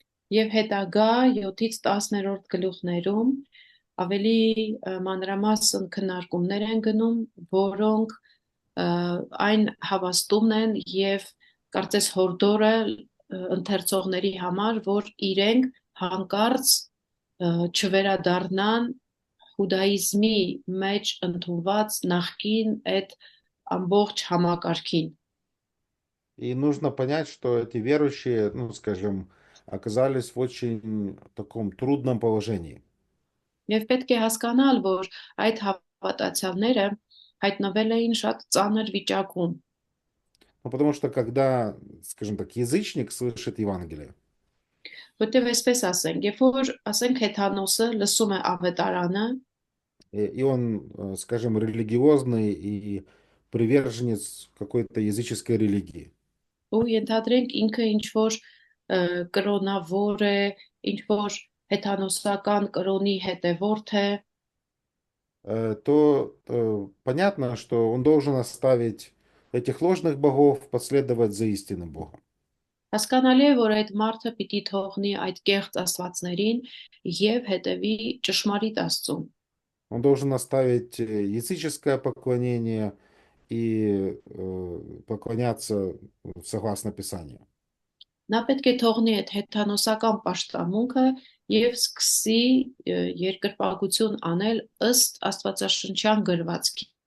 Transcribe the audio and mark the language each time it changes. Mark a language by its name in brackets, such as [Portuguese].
[Armenian] Եվ հետագա 7-ից 10-րդ գլուխներում ավելի մանրամասն քննարկումներ են գնում, որոնք այն հավաստումն են եւ կարծես հորդորը ընթերցողների համար, որ իրենք հանկարծ չվերադառնան հուդայիզմի մեջ ընդունված նախկին այդ ամբողջ համակարգին։ [Russian] И нужно понять, что эти верующие, ну, скажем, оказались в очень таком трудном положении. [Armenian] Եվ պետք է հասկանալ, որ այդ հավատացյալները հայտնվել էին շատ ծանր վիճակում։ [Russian] Ну, потому что когда, скажем так, язычник слышит Евангелие, [Armenian] Որտեւ այսպես ասենք, երբ որ ասենք հեթանոսը լսում է ավետարանը, [Russian] и он, скажем, религиозный и приверженец какой-то языческой религии, [Armenian] ու ենթադրենք ինքը ինչ որ կրոնավոր է, ինչ որ հեթանոսական կրոնի հետևորդ է, [Russian] то понятно, что он должен оставить этих ложных богов, последовать за истинным Богом. [Armenian] հասկանալի է, որ այդ մարդը պիտի թողնի այդ կեղծ աստվածներին եւ հետևի ճշմարիտ Աստծուն։ [Russian] Он должен оставить языческое поклонение и поклоняться согласно Писанию. [Armenian] Նա պետք է թողնի այդ հեթանոսական պաշտամունքը եւ սկսի երկրպագություն անել ըստ աստվածաշնչյան գրվածքի։